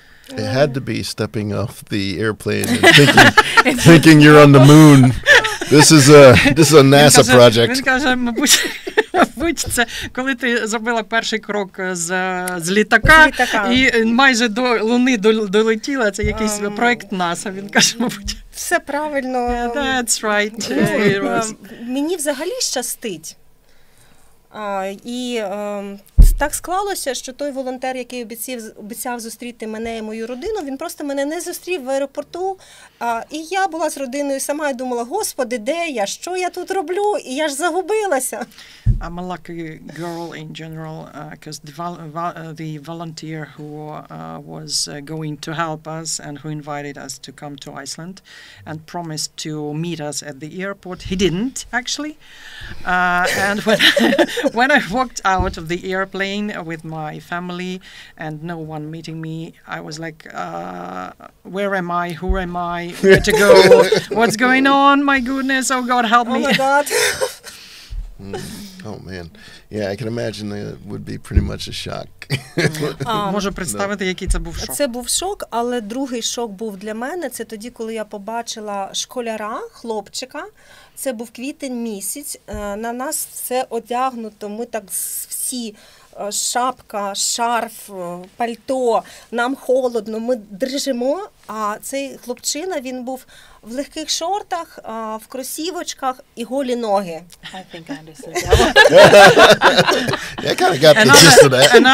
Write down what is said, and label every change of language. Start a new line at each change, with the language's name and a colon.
English: It had to be stepping off the airplane and thinking you're on the moon. This is a NASA project.
Ukrainian: Він каже, мабуть, це коли ти зробила перший крок з літака і майже до Луни долетіла, це якийсь проект НАСА, він каже, мабуть. Все правильно.
English: That's right.
Ukrainian: Мені взагалі щастить. І так склалося, що той волонтер, який обіцяв зустріти мене і мою родину, він просто мене не зустрів в аеропорту. І я була з родиною сама і думала, Господи, де я? Що я тут роблю? І я ж загубилася.
English: I'm a lucky girl in general because the volunteer who was going to help us and who invited us to come to Iceland and promised to meet us at the airport, he didn't actually. And when I walked out of the airplane with my family and no one meeting me, I was like, where am I? Who am I? Where to go? What's going on? My goodness! Oh God, help me! Oh my God. Oh man, yeah, I can imagine it would be pretty much a shock.
Ukrainian: Можу представити, який це був шок. Це був шок, але другий шок був для мене. Це тоді, коли я побачила школяра, хлопчика. Це був квітень місяць. На нас все одягнуто. Ми так всі шапка, шарф, пальто. Нам холодно, ми дрижимо. А цей хлопчина, він був в легких шортах, в кросівочках і голі ноги.
English: I think I understood that one. Yeah, I kind of got the gist of that.